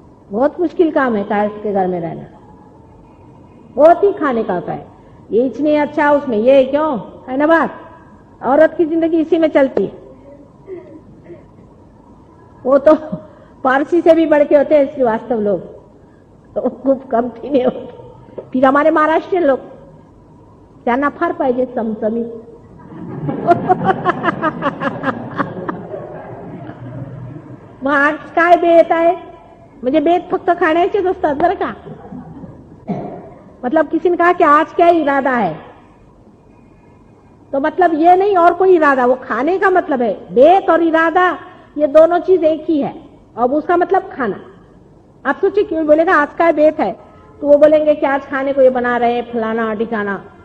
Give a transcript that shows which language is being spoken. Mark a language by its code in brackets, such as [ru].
[hi] बहुत मुश्किल काम है कायस्थ के घर में रहना, बहुत ही खाने का होता है। ये इतने अच्छा उसमें ये क्यों है ना बात, औरत की जिंदगी इसी में चलती है। वो तो पारसी से भी बढ़ के होते हैं श्रीवास्तव लोग, तो खूप कम नहीं होते। फिर हमारे महाराष्ट्रीयन लोग [mr] त्यांना फार पाहिजे चमचमीत मग आज काय बेत आहे, म्हणजे बेत फक्त खाण्याचेच असतात बरं का। [hi] मतलब किसी ने कहा कि आज क्या इरादा है, तो मतलब ये नहीं और कोई इरादा, वो खाने का मतलब है। बेत और इरादा ये दोनों चीज एक ही है, अब उसका मतलब खाना। आप सोचिए क्यों बोलेगा आज का बेत है, तो वो बोलेंगे कि आज खाने को ये बना रहे फलाना ठिकाना।